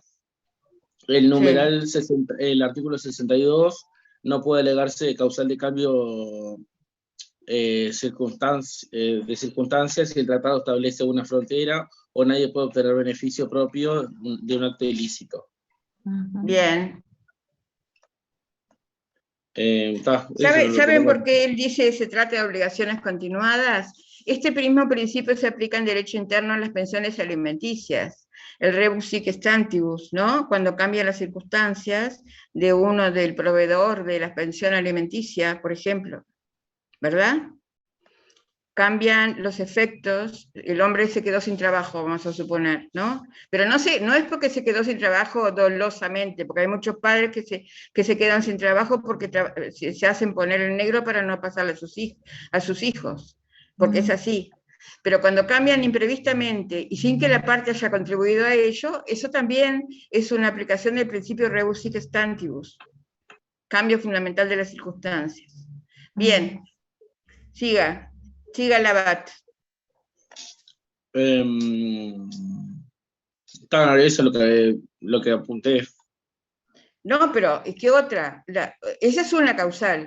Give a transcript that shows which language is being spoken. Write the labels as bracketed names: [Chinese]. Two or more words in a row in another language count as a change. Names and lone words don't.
[Spanish] El numeral el artículo 62 no puede alegarse causal de cambio de circunstancias si el tratado establece una frontera o nadie puede obtener beneficio propio de un acto ilícito. Bien. ¿Saben ¿Saben por qué él dice se trata de obligaciones continuadas? Este mismo principio se aplica en derecho interno a las pensiones alimenticias, el [Latin] rebus sic stantibus, [Spanish] ¿no? Cuando cambian las circunstancias de uno del proveedor de la pensión alimenticia, por ejemplo, ¿verdad? Cambian los efectos, el hombre se quedó sin trabajo, vamos a suponer, ¿no? Pero no es porque se quedó sin trabajo dolosamente, porque hay muchos padres que se quedan sin trabajo porque se hacen poner el negro para no pasarle a sus hijos, porque es así. Pero cuando cambian imprevistamente y sin que la parte haya contribuido a ello, eso también es una aplicación del principio [Latin] rebus sic stantibus, [Spanish] cambio fundamental de las circunstancias. Bien, siga Labat. Eso es lo que apunté. No, pero ¿qué otra? Esa es una causal.